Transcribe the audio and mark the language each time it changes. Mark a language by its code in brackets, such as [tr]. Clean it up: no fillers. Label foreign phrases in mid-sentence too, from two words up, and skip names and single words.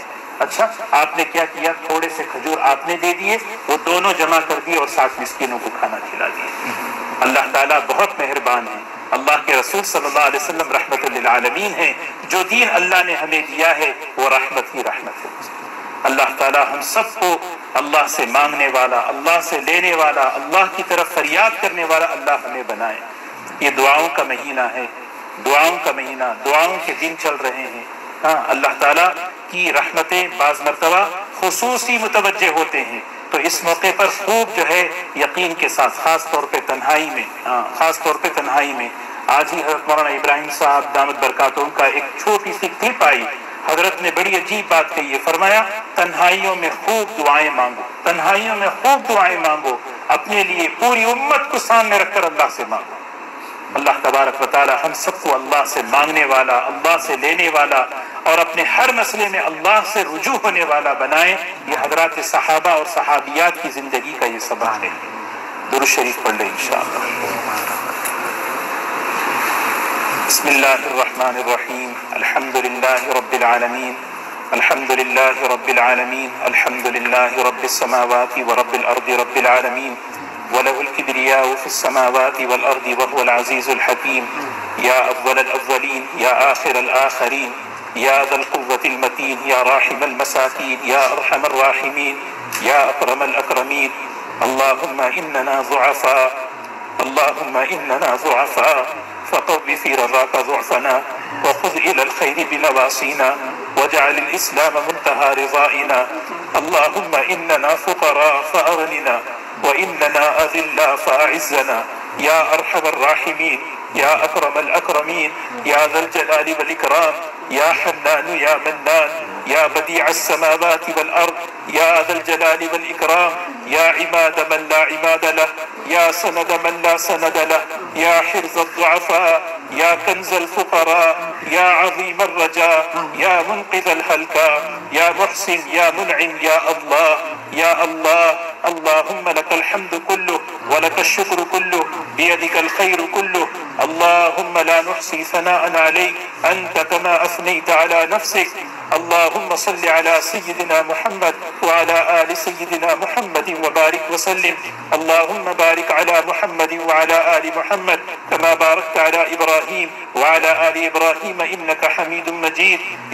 [ur] اچھا آپ نے کیا کیا، تھوڑے سے کھجور آپ نے دے دیے، وہ دونوں جمع کر دیے اور 7 مسکینوں کو کھانا کھلا دیے۔ اللہ تعالیٰ بہت مہربان ہے، اللہ کے رسول [ar] صلی اللہ علیہ وسلم رحمت للعالمین [ur] ہیں، جو دین اللہ نے ہمیں دیا ہے وہ رحمت ہی رحمت ہے۔ اللہ تعالیٰ ہم سب کو اللہ سے مانگنے والا، اللہ سے لینے والا، اللہ کی طرف فریاد کرنے والا اللہ ہمیں بنائے. یہ دعاؤں کا مہینہ ہے، دعاؤں کا مہینہ، دعاؤں کے دن چل رہے ہیں. ہاں، اللہ تعالیٰ کی رحمتیں بعض مرتبہ خصوصی متوجہ ہوتے ہیں، تو اس موقع پر خوب جو ہے یقین کے ساتھ، خاص طور پہ تنہائی میں، خاص طور پہ تنہائی میں. آج ہی حضرت مولانا ابراہیم صاحب [ar] دامت بركاته [ur] کا ایک چھوٹی سی کلپ آئی، حضرت نے بڑی عجیب بات کہی ہے، فرمایا تنہائیوں میں خوب دعائیں مانگو، تنہائیوں میں خوب دعائیں مانگو، اپنے لیے پوری امت کو سامنے رکھ کر اللہ سے مانگو. [ar] الله تبارك وتعالى [ur] ہم سب کو اللہ سے مانگنے والا، اللہ سے لینے والا اور اپنے ہر مسئلے میں اللہ سے رجوع ہونے والا بنائے. یہ حضرات صحابہ اور صحابیات کی زندگی کا یہ سبق ہے. درود شریف پڑھ لیں انشاءاللہ. [ar] بسم الله الرحمن الرحيم، الحمد لله رب العالمين، الحمد لله رب العالمين، الحمد لله رب السماوات ورب الأرض رب العالمين، وله الكبرياء في السماوات والأرض وهو العزيز الحكيم. يا أول الأولين، يا آخر الآخرين، يا ذا القوة المتين، يا راحم المساكين، يا أرحم الراحمين، يا أكرم الأكرمين. اللهم إنا ضعفاء، اللهم إنا ضعفاء فقو في رضاك ضعفنا وخذ إلى الخير بنواصينا واجعل الإسلام منتهى رضانا. اللهم إنا فقراء فأغننا وإنا أذلاء فأعزنا. يا أرحم الراحمين، يا أكرم الأكرمين، يا ذا الجلال والإكرام، يا حنان يا منان، يا بديع السماوات والأرض، يا ذا الجلال والإكرام، يا عماد من لا عماد له، يا سند من لا سند له، يا حرز الضعفاء، يا كنز الفقراء، يا عظيم الرجاء، يا منقذ الهلكى، يا محسن، يا منعم، يا الله، يا الله. اللهم لك الحمد كله ولك الشكر كله بيدك الخير كله. اللهم لا نحصي ثناء عليك أنت كما أثنيت على نفسك. اللهم صل على سيدنا محمد وعلى آل سيدنا محمد وبارك وسلم. اللهم بارك على محمد وعلى آل محمد كما باركت على إبراهيم وعلى آل إبراهيم إنك حميد مجيد.